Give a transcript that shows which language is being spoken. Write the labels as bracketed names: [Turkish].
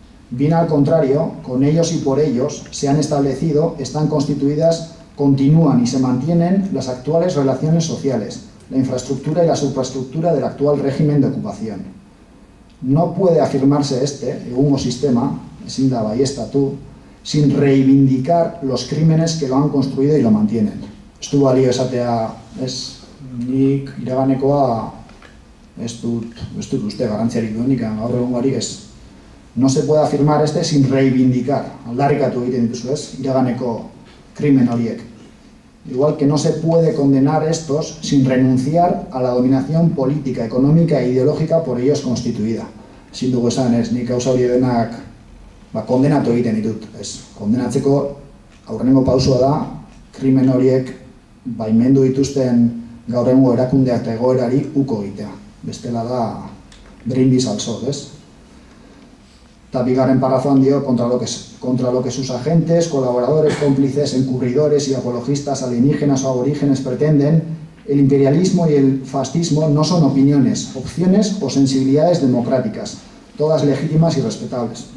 [Spanish] Bien al contrario, con ellos y por ellos se han establecido, están constituidas, continúan y se mantienen las actuales relaciones sociales, la infraestructura y la superestructura del actual régimen de ocupación. No puede afirmarse [Basque] egungo sistema, ezin da baieztatu, [Spanish] sin reivindicar los crímenes que lo han construido y lo mantienen. [Basque] Ez du balio esatea, nik iraganekoa ez dut uste garrantziarik duenik, gaur egungarik ez. [Spanish] No se puede afirmar sin reivindicar, [Basque] aldarrikatu egiten dituzu iraganeko krimen horiek. [Spanish] Igual que no se puede condenar estos sin renunciar a la dominación política, económica e ideológica por ellos constituida. [Basque] Ezin dugu esan nik gauza hori denak kondenatu egiten ditut. Kondenatzeko aurrengo pausua da, krimen horiek baimendu dituzten gaur egungo erakundeak eta egoerari uko egitea. Bestela da [Spanish] brindis al sol, [Basque] Eta bigarren parrafoan dio, [Spanish] contra lo que sus agentes, colaboradores, cómplices, encubridores y apologistas alienígenas o aborígenes pretenden, el imperialismo y el fascismo no son opiniones, opciones o sensibilidades democráticas, todas legítimas y respetables.